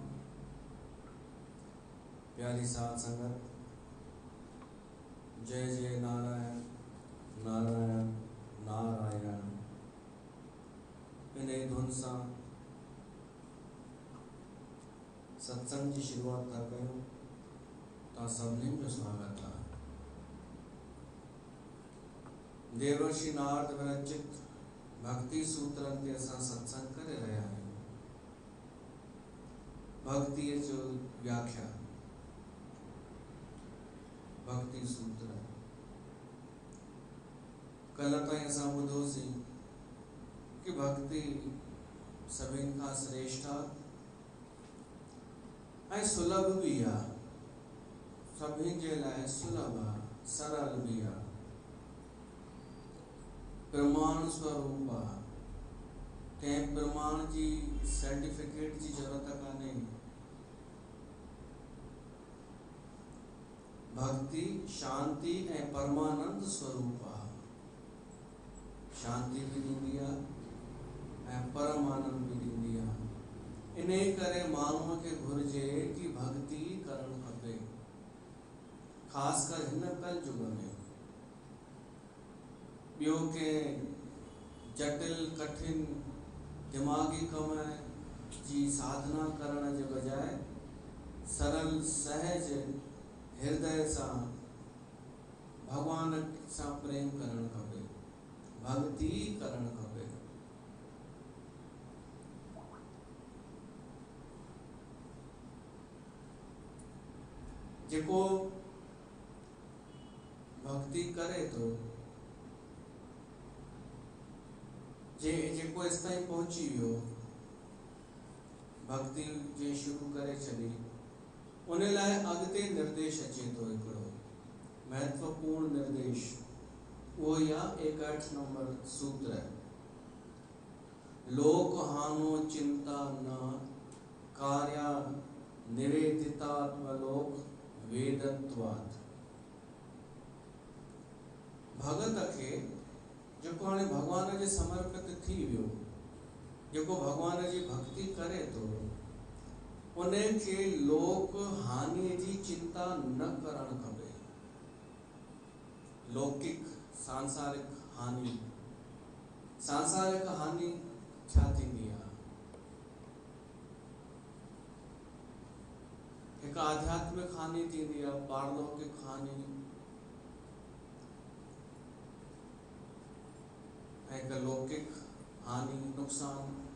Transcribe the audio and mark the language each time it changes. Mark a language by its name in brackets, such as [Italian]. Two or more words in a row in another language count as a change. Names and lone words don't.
[Sindhi] प्यारी साथ संगत, जय जय नारायण नारायण नारायण। इन धुन सां सत्संग की शुरुआत था कयूं। तव्हां सभिनीनि जो स्वागत आहे। देवर्षि नारद विरचित भक्ति सूत्रनि ते असां सत्संग करे रहिया आहियूं। भक्तिअ जो व्याख्या, भक्ति सूत्र। कल ताईं असां ॿुधोसीं कि भक्ति सभिनि खां श्रेष्ठ ऐं सुलभ भी आहे, सभिनि जे लाइ सुलभ आहे, सरल भी आहे, प्रमाण स्वरूप आहे। कंहिं प्रमाण जी सर्टिफिकेट जी जरूरत कान्हे। भक्ति शांति ऐं परमानंद स्वरूप आहे। शांति भी ॾींदी आहे ऐं परमानंद भी ॾींदी आहे। इन करे माण्हूअ खे घुर्जे कि भक्ति करणु खपे, ख़ासि कर हिन कल युग में। ॿियो के जटिल कठिन दिमागी कम जी साधना करण जे बजाय सरल सहज हृदय सां भगवान सां प्रेम करणु खपे, भक्ति करणु खपे। जेको भक्ति करे तो, जेको इस ताईं पहुची वियो, भक्ति जे शुरू करे छॾी, उन लाइ अॻिते निर्देश अचे तो हिकिड़ो महत्वपूर्ण निर्देश। [Hindi] वो या 61 नंबर सूत्र है। [Sanskrit] लोक हानो चिंता न कार्या निवेदितात्मलोक वेदत्वात्। [Sindhi] भगत खे जेको हाणे भगवान जे समर्पित थी वियो, जेको भगवान जी भक्ति करे तो, उन खे लोक हानि जी चिंता न करणु खपे। लौकिक सांसारिक हानि, सांसारिक हानि छा थींदी आहे? हिकु आध्यात्मिक हानि थींदी आहे, पारलौकिक हानि, हिकु लौकिक हानि नुक़सान।